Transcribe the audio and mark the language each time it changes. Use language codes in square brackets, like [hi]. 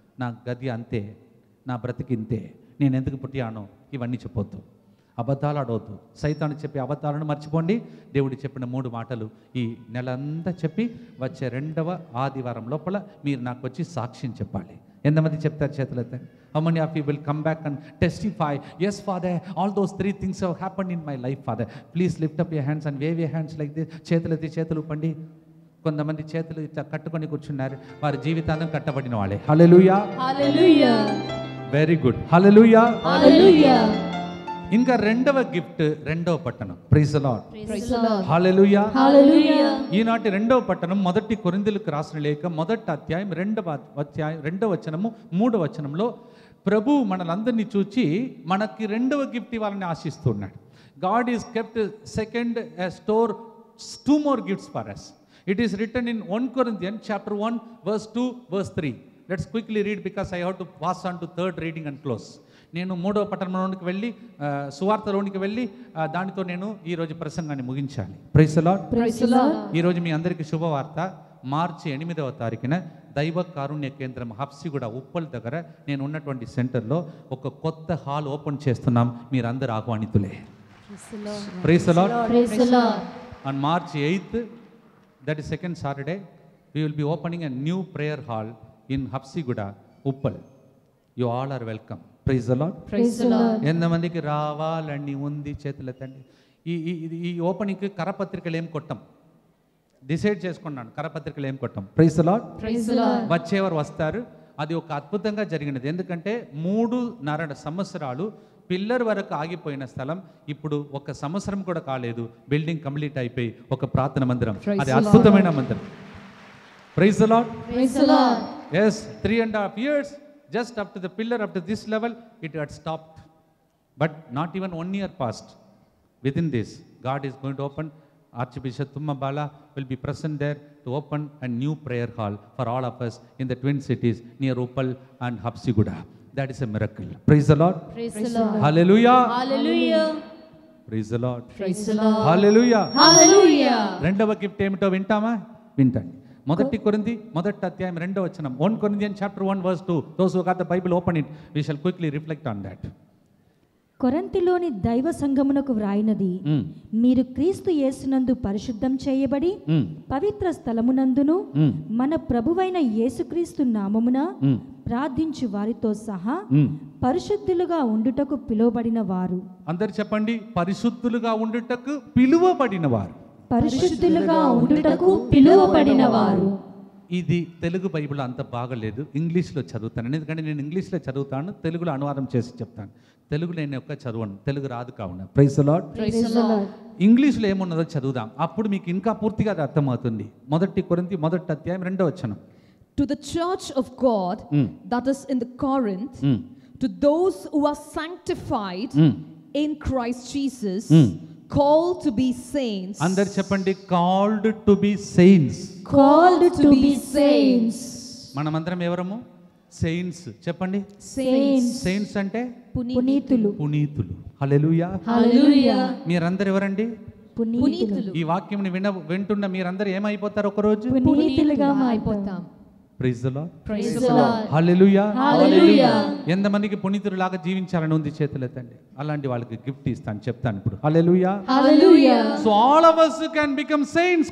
[te] నా గది అంతే, నా బ్రతికి ఇంతే, నేను ఎందుకు పుట్టానో ఇవన్నీ చెప్పొద్దు. అబద్ధాలు ఆడవద్దు. సైతాను చెప్పే అబద్ధాలను మర్చిపోండి. దేవుడు చెప్పిన 3 మాటలు ఈ నెలంతా చెప్పి వచ్చే 2వ ఆదివారం లోపల మీరు నాకు వచ్చి సాక్ష్యం చెప్పాలి. ఎంతమంది చెప్తారు? చేతులెత్తండి. [en] How many of you will come back and testify? Yes, Father, all those 3 things have happened in my life, Father. Please lift up your hands and wave your hands like this. [te] చేతులెత్తి చేతులు ఊపండి. కొంతమంది చేతులు ఇట్లా కట్టుకొని కూర్చున్నారు, వారి జీవితాంతం కట్టబడిన వాళ్ళే. హల్లెలూయా. [en] Hallelujah. Very good. [te] హల్లెలూయా. [en] Hallelujah. [te] ఇంకా 2వ గిఫ్ట్, 2వ పట్టణం. [en] Praise the Lord. Praise the Lord. [te] Hallelujah. [en] Hallelujah. [te] ఈనాటి 2వ పట్టణం మొదటి కొరింథీయులకు రాసిన లేఖ 1వ అధ్యాయం 2వ వచనము 3వ వచనంలో ప్రభు మనలందరినీ చూచి మనకి 2వ గిఫ్ట్ ఇవ్వాలని ఆశిస్తున్నాడు. [en] God is kept second store 2 more gifts for us. It is written in 1 Corinthians chapter 1 verse 2 verse 3. Let's quickly read because I have to pass on to 3rd reading and close. [te] నేను 3వ పట్టణంలోనికి వెళ్ళి సువార్తలోనికి వెళ్ళి దానితో నేను ఈరోజు ప్రసంగాన్ని ముగించాలి. [en] Praise the Lord. Praise the Lord. [te] ఈరోజు మీ అందరికీ శుభవార్త. మార్చి 8వ తారీఖున దైవ కారుణ్య కేంద్రం హబ్సిగూడ ఉప్పల్ దగ్గర నేను ఉన్నటువంటి సెంటర్లో ఒక కొత్త హాల్ ఓపెన్ చేస్తున్నాం. మీరందరూ ఆహ్వానితులే. [en] Praise the Lord. Praise the Lord. On March 8th, that is second Saturday, we will be opening a new prayer hall in Hapsiguda, Uppal. You all are welcome. Praise the Lord. Praise the Lord. [te] ఎంతమందికి రావాలని ఉంది? చేతులెత్తండి. ఈ ఓపెనింగ్కి కరపత్రికలు ఏం కొట్టం, decide చేసుకున్నాను. కరపత్రికలు ఏం కొట్టం. [en] Praise the Lord. Praise the Lord. [te] వచ్చేవారు వస్తారు. అది ఒక అద్భుతంగా జరిగినది. ఎందుకంటే 3.5 సంవత్సరాలు పిల్లర్ వరకు ఆగిపోయిన స్థలం ఇప్పుడు 1 సంవత్సరం కూడా కాలేదు, బిల్డింగ్ కంప్లీట్ అయిపోయి ఒక ప్రార్థన మందిరం. అది అద్భుతమైన మందిరం. [en] Praise the Lord. Praise the Lord. Yes, 3.5 years just up to the pillar, up to this level it had stopped, but not even 1 year passed. Within this, God is going to open. Archbishop Tummabala will be present there to open a new prayer hall for all of us in the twin cities near Uppal and Hapsiguda. That is a miracle. Praise the Lord. Praise the Lord. Hallelujah. Hallelujah. Praise the Lord. Praise the Lord. Hallelujah. Hallelujah. [te] 2వ gift ఏమిటో వింటామా? వింటండి. మొదటి కొరింథీ 1వ అధ్యాయం 2వ వచనం. [en] 1 Corinthians chapter 1 verse 2. Those who got the Bible, open it. We shall quickly reflect on that. [te] కొరింథీలోని దైవ సంఘమునకు వ్రాయినది, మీరు క్రీస్తు యేసునందు పరిశుద్ధం చేయబడి పవిత్ర స్థలమునందును మన ప్రభువైన యేసుక్రీస్తు నామమున ప్రార్థించు వారితో సహా పరిశుద్ధులుగా ఉండుటకు పిలువబడిన వారు. అందరు చెప్పండి, పరిశుద్ధులుగా ఉండుటకు పిలువబడిన వారు. పరిశుద్ధులుగా ఉండుటకు పిలువబడిన వారు. ఇది తెలుగు బైబిల్ అంత బాగలేదు, ఇంగ్లీష్లో చదువుతాను. ఎందుకంటే నేను ఇంగ్లీష్లో చదువుతాను, తెలుగులో అనువాదం చేసి చెప్తాను. తెలుగు నేను ఒక్క చదవను, తెలుగు రాదు కావున. [en] Praise the lord. [te] ఇంగ్లీష్లో ఏమున్నదో చదువుదాం, అప్పుడు మీకు ఇంకా పూర్తిగా అది అర్థమవుతుంది. 1 కొరింథీ 1వ అధ్యాయం 2వ వచనం. [en] To the church of God that is in the Corinth, to those who are sanctified in Christ Jesus, called to be saints. [te] అందరు చెప్పండి, [en] called to be saints. Called to be saints. [te] మనమందరం ఎవరము? సెయింట్స్. చెప్పండి, [en] Saints. [te] Saints అంటే పునీతులు. పునీతులు. హల్లెలూయా. హల్లెలూయా. మీరందరూ ఎవరండి? పునీతులు. ఈ వాక్యం వింటున్న మీరందరూ ఏమైపోతారు ఒకరోజు? పునీతులుగా అయిపోతాం. Praise the lord. [en] Praise the Lord. [te] హల్లెలూయా. హల్లెలూయా. ఎంతమందికి పునీతులాగా జీవించాలని ఉంది? చేతులెత్తండి. అలాంటి వాళ్ళకి గిఫ్ట్ ఇస్తాను, చెప్తాను ఇప్పుడు. హల్లెలూయా. హల్లెలూయా. [en] So all of us can become saints.